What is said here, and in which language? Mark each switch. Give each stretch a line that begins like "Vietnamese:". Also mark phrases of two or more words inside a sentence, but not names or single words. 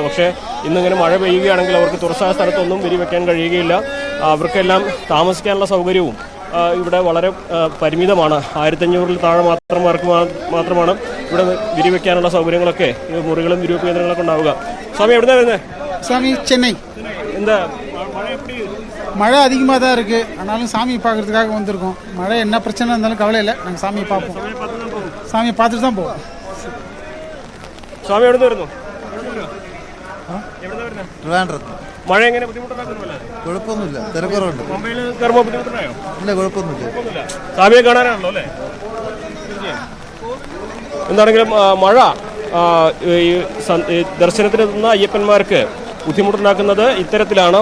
Malayalam: പക്ഷേ ഇന്നിങ്ങനെ മഴ പെയ്യുകയാണെങ്കിൽ അവർക്ക് തുറസായ സ്ഥലത്തൊന്നും വിരിവെക്കാൻ കഴിയുകയില്ല. അവർക്കെല്ലാം താമസിക്കാനുള്ള സൗകര്യവും ഇവിടെ വളരെ പരിമിതമാണ്. 1500-ൽ താഴെ മാത്രമാണ് ഇവിടെ വിരിവെക്കാനുള്ള സൗകര്യങ്ങളൊക്കെ, മുറികളും വിരിവെപ്പ് കേന്ദ്രങ്ങളൊക്കെ ഉണ്ടാവുക. സ്വാമി എവിടെ നിന്നാണ് വരുന്നത്?
Tamil: சாமி சென்னை. എന്താ மழை எப்படி? மழை அதிகமாக தான் இருக்குது. ஆனாலும் சாமி பார்க்கறதுக்காக வந்திருக்கோம். மழை என்ன பிரச்சனை இருந்தாலும் கவலை இல்லை, நாங்கள் சாமியை பார்ப்போம். சாமியை பார்த்துட்டு தான் போவோம்.
Malayalam: സ്വാമി എവിടെ നിന്ന് വരുന്നു? ട്രിവാൻഡ്രത്ത്. മഴ എങ്ങനെ ബുദ്ധിമുട്ടുണ്ടാക്കുന്നില്ല? കുഴപ്പമൊന്നുമില്ല, തിരക്കുറവുണ്ട്. മുംബൈയിൽ കയറുമ്പോൾ ബുദ്ധിമുട്ടുണ്ടായോ? ഇല്ല, കുഴപ്പമൊന്നുമില്ല. സ്വാമിയെ കാണാനാണല്ലോ അല്ലേ? എന്താണെങ്കിലും മഴ ദർശനത്തിനെത്തുന്ന അയ്യപ്പന്മാർക്ക് ബുദ്ധിമുട്ടുണ്ടാക്കുന്നത് ഇത്തരത്തിലാണ്.